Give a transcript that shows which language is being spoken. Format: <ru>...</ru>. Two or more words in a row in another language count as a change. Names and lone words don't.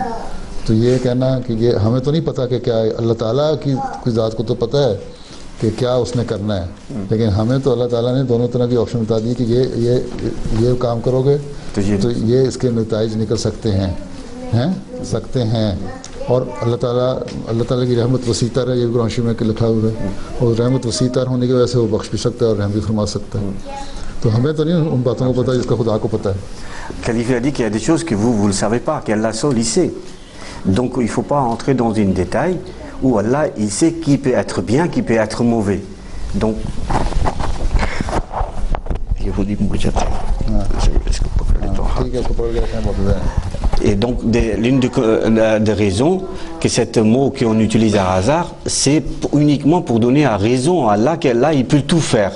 <ur>تو یہ کہنا کہ یہ ہمیں تو نہیں پتا کہ کیا ہے، اللہ تعالیٰ کی ذات کو تو پتا ہے کہ کیا اس نے کرنا ہے، لیکن ہمیں تو اللہ تعالیٰ نے دونوں طرح کی آپشن بتا دی کہ یہ کام کرو گے تو یہ اس کے نتیجے نکل سکتے ہیں اور اللہ تعالیٰ کی رحمت وسیع تر ہے، یہ بھی قرآن میں لکھا ہوا ہے، اور رحمت وسیع تر ہونے کی وجہ سے وہ بخش بھی سکتا ہے اور رحم بھی فرما سکتا ہے. تو ہمیں تو نہیں ان باتوں کو پتا جس کا خدا کو پتا ہے.</ur> <fr>Khalifa a dit qu'il y a des choses que vous ne le savez pas, qu'Allah seul il sait. Donc il ne faut pas entrer dans un détail où Allah il sait qui peut être bien, qui peut être mauvais. Donc je vous dis et donc l'une des raisons que ce mot qu'on utilise à hasard, c'est uniquement pour donner à raison à Allah qu'Allah il peut tout faire.</fr>